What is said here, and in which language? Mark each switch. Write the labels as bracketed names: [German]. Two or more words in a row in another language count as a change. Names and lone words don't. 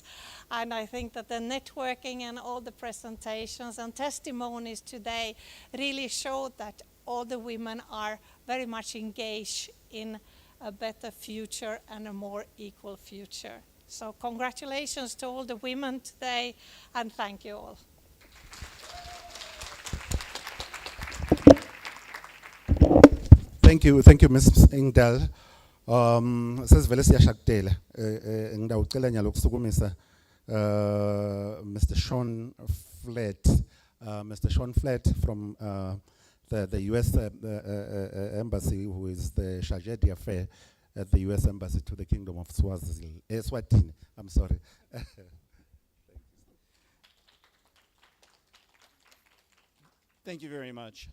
[English] And I think that the networking and all the presentations and testimonies today really showed that all the women are very much engaged in a better future and a more equal future. So congratulations to all the women today, and thank you all. Thank you, Ms. Ingdal. [Swati] Sesivele siyashaktela. Ngidawucela nyalo ukusukumisa [English] Mr. Sean Flatt from the US Embassy, who is the Chargé d'Affaires at the US Embassy to the Kingdom of Eswatini. I'm sorry. Thank you very much.